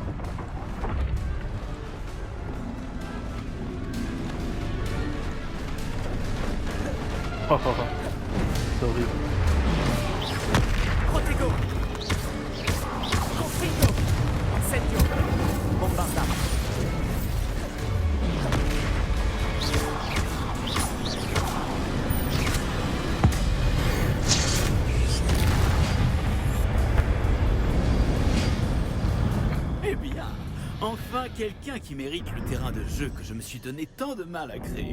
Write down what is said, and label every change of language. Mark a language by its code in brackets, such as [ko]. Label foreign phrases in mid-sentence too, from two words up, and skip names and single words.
[fr] C'est horrible. Protego. Confringo. Incendio. Bombarda. Eh bien, enfin quelqu'un qui mérite le terrain de jeu que je me suis donné tant de mal à créer.